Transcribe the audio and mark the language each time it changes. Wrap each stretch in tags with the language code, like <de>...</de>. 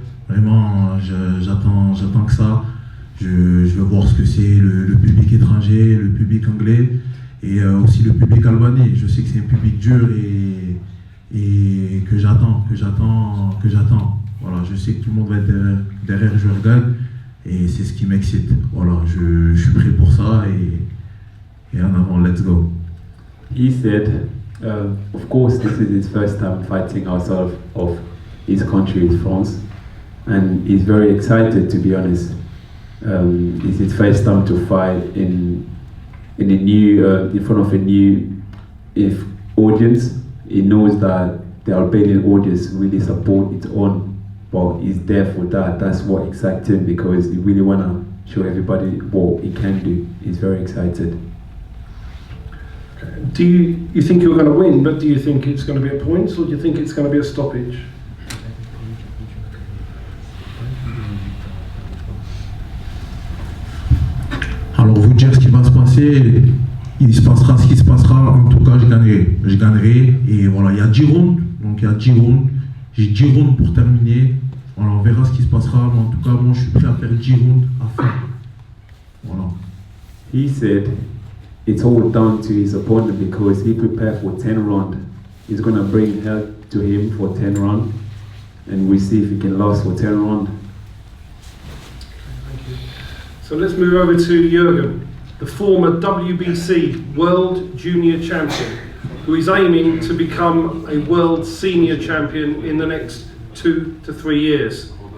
<fr>Vraiment, j'attends que ça. Je veux voir ce que c'est le public étranger, le public anglais et aussi le public albanais. Je sais que c'est un public dur et que j'attends. Voilà, je sais que tout le monde va être derrière Jurgen. Et c'est ce qui m'excite. Voilà, je suis prêt pour ça et en avant, let's go.</fr> <en>He said, of course, this is his first time fighting outside of his country, France, and he's very excited, to be honest. It's his first time to fight in front of a new audience. He knows that the Albanian audience really support its own. But he's there for that. That's what excites him, because he really want to show everybody what he can do. He's very excited. Do you think you're going to win, but do you think it's going to be a points, or do you think it's going to be a stoppage?</en> <fr>Alors vous dire ce qui va se passer, il se passera ce qui se passera. En tout cas, je gagnerai. Et voilà, il y a 10 rounds, donc il y a 10 rounds. J'ai 10 rounds pour terminer. Voilà, on verra ce qui se passera. Mais en tout cas, moi, je suis prêt à faire 10 rounds à fond. Voilà.</fr> <en>He said it's all down to his opponent because he prepared for 10 rounds. He's going to bring help to him for 10 rounds, and we see if he can last for 10 rounds. Thank you. So let's move over to Jurgen, the former WBC World Junior Champion, who is aiming to become a World Senior Champion in the next 2 to 3 years.</en>